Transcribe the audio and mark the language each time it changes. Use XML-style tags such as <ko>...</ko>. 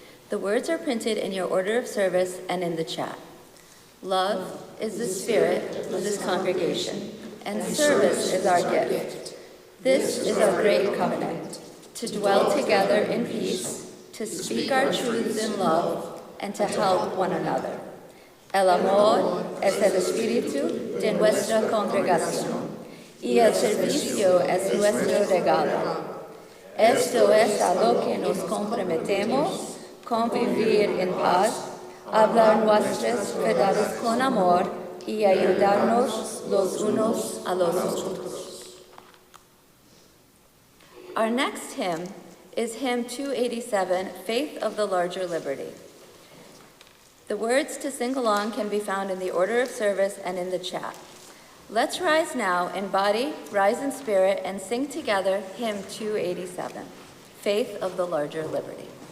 <en>The words are printed in your order of service and in the chat. Love is the spirit of this congregation, and service is our gift. This is our great covenant, to dwell together in peace, to speak our truths in love, and to help one another.</en> <es>El amor es el espíritu de nuestra congregación, y el servicio es nuestro regalo. Esto es a lo que nos comprometemos, convivir en paz, hablar nuestras verdades con amor y ayudarnos los unos a los otros.</es> <en>Our next hymn is hymn 287, Faith of the Larger Liberty. The words to sing along can be found in the order of service and in the chat. Let's rise now in body, rise in spirit, and sing together hymn 287, Faith of the Larger Liberty.</en>